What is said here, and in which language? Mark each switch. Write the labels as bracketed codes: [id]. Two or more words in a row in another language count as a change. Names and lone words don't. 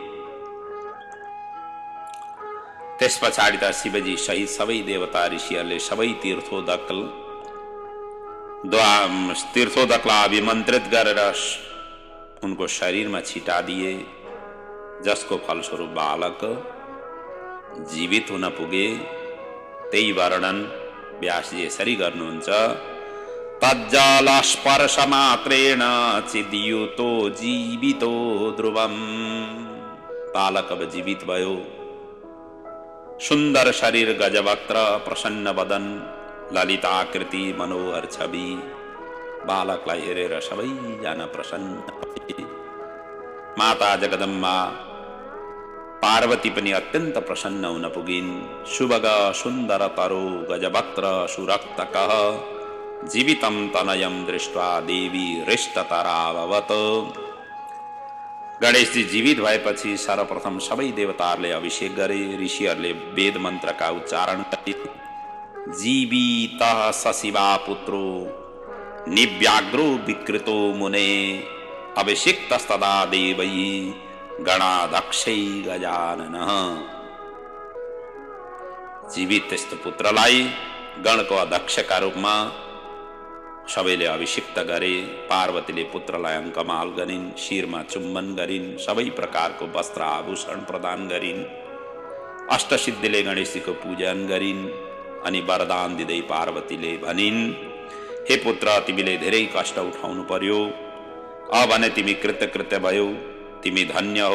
[ne] त्यस पछाडि त शिवजी सहित सबै देवता ऋषिहरूले सबै तीर्थोदकलाई अभिमन्त्रित गरेर उनको शरीरमा छिटादिए, जसको फलस्वरूप बालक जीवित हुन पुगे। त्यही वर्णन व्यासजी यसरी गर्नुहुन्छ, [sa] तज्जल स्पर्श मात्रेण चिद्युतो जीवितो ध्रुवम। [ne] बालक अब जीवित भयो, सुन्दर शरीर, गजवक्त्र, प्रसन्न बदन, ललिताकृति, मनोहर छवि। बालकलाई हेरेर सबैजना प्रसन्न भए। माता जगदम्बा पार्वती पनि अत्यन्त प्रसन्न हुन पुगिन्। [sa] सुभग सुन्दर तरो गजवक्त्र सुरक्तकः जीवितं तनयं दृष्ट्वा देवी हृष्टतराभवत्। [ne] गणेशजी जीवित भएपछि सर्वप्रथम सबै देवताहरूले अभिषेक गरे। ऋषिहरूले वेद मन्त्रका उच्चारण गरे। [sa] जीवितः सशिवा पुत्रो निव्याग्रो विकृतो मुने अभिषिक्तस्तदा देवैः गणाध्यक्षै गजाननः। [ne] जीवित त्यस्तो पुत्रलाई गणको अध्यक्षका रूपमा सबैले अभिषिक्त गरे। पार्वतीले पुत्रलाई अङ्कमाल गरिन्, शिरमा चुम्बन गरिन्, सबै प्रकारको वस्त्र आभूषण प्रदान गरिन्। अष्टसिद्धिले गणेशजीको पूजन गरिन् अनि वरदान दिँदै पार्वतीले भनिन्, हे पुत्र, तिमीले धेरै कष्ट उठाउनु पर्यो अब भने तिमी कृतकृत्य भयौ, तिमी धन्य हौ।